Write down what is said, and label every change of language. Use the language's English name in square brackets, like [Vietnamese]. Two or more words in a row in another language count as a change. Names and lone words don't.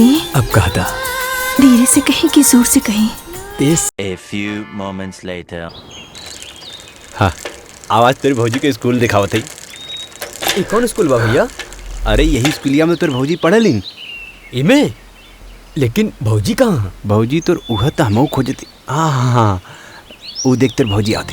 [Bhojpuri] अब कहा था। धीरे से कहीं कि जोर से कहीं। [English] A few moments later. [Bhojpuri] हाँ, आवाज तेरे भौजी के स्कूल दिखावत है। ये कौन स्कूल बा भैया? अरे यही स्कूलिया में तेरे भौजी पढ़लिन। इमे? लेकिन भौजी कहाँ? भौजी तो उह त हमहू खोजती। हाँ हाँ हाँ, वो देख तेरे भौजी आते।